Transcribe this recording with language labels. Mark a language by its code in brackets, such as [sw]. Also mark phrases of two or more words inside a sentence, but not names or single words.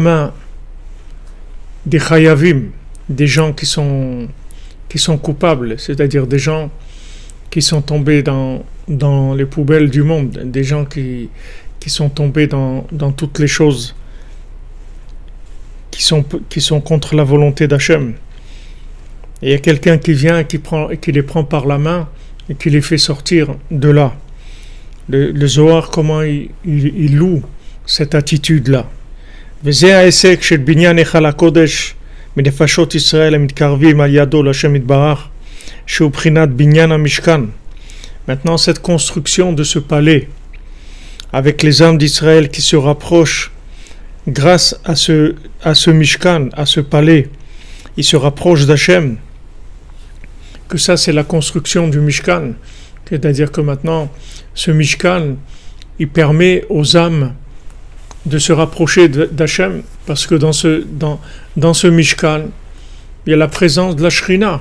[fr] main des chayavim, des gens qui sont coupables, c'est-à-dire des gens qui sont tombés dans les poubelles du monde, des gens qui sont tombés dans toutes les choses qui sont contre la volonté d'Hachem. Et il y a quelqu'un qui vient et qui les prend par la main et qui les fait sortir de là. Le Zohar, comment il loue cette attitude-là. [he] וזה ההישג של בניין היכל הקודש מנפשות ישראל המתקרבים על ידו להשם יתברך, שהוא בחינת בניין המשכן. [fr] Maintenant, cette construction de ce palais, avec les âmes d'Israël qui se rapprochent grâce à ce Mishkan, à ce palais, ils se rapprochent d'Hachem, que ça c'est la construction du Mishkan, c'est-à-dire que maintenant, ce Mishkan, il permet aux âmes de se rapprocher d'Hachem, parce que dans ce Mishkan, il y a la présence de la Shrina.